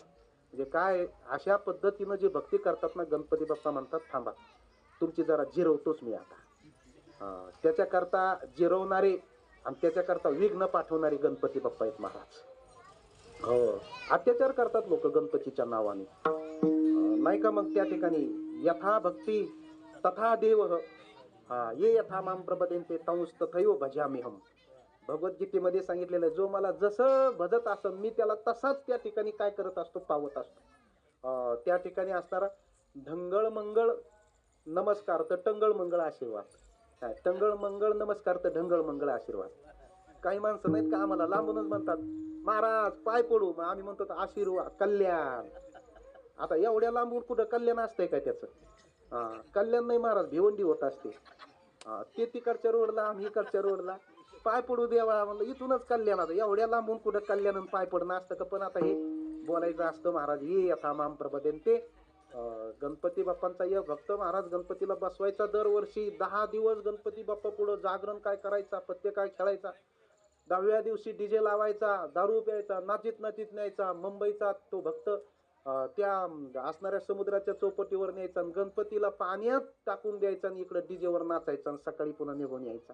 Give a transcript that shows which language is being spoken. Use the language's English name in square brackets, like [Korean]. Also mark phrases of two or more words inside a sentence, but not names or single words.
[Marathi] म्हणजे काय अशा पद्धतीनं जे भक्ती करतात ना, गणपती बाप्पा म्हणतात थांबा तुमची जरा जिरवतोच मी आता. त्याच्याकरता जिरवणारे आणि त्याच्याकरता विघ्न पाठवणारे गणपती बाप्पा आहेत महाराज. हो, अत्याचार करतात लोक गणपतीच्या नावाने, नाही का? मग त्या ठिकाणी यथा भक्ती तथा देव, [Sanskrit] ये यथा माम प्रपद्यन्ते तंस तथैव भजाम्यहम्. [Marathi] भगवद्गीतेमध्ये सांगितलेलं आहे, जो मला जसं भजत असेल मी त्याला तसाच त्या ठिकाणी काय करत असतो, पावत असतो. त्या ठिकाणी असणारा ढंगळ मंगळ नमस्कार तर टंगळ मंगळ आशीर्वाद. काय टंगळ मंगळ नमस्कार तर ढंगळ मंगळ आशीर्वाद. काही माणसं नाहीत का आम्हाला लांबूनच म्हणतात महाराज पाय पडू, मग आम्ही म्हणतो आशीर्वाद कल्याण. आता एवढ्या लांबून कुठं कल्याण असतंय काय त्याचं? कल्याण नाही महाराज, भिवंडी होत असते. ते तिकडच्या रोडला आम्ही इकडच्या रोडला पाय पडू देवा म्हणलं, इथूनच कल्याण. आता एवढ्या लांबून कुठं कल्याण पाय पडणं असतं का? पण आता हे बोलायचं असतं महाराज [Sanskrit] ये यथा माम प्रपद्यन्ते. [Marathi] गणपती बाप्पांचा या भक्त महाराज गणपतीला बसवायचा दरवर्षी 10 दिवस गणपती बाप्पा पुढं जागरण काय करायचा, पत्ते काय खेळायचा. 10व्या दिवशी डीजे लावायचा, दारू प्यायचा, नाचीत नाचीत न्यायचा. मुंबईचा तो भक्त त्या असणाऱ्या समुद्राच्या चौपटीवर न्यायचा आणि गणपतीला पाण्यात टाकून द्यायचा आणि इकडे डीजेवर नाचायचा आणि सकाळी पुन्हा निघून यायचा.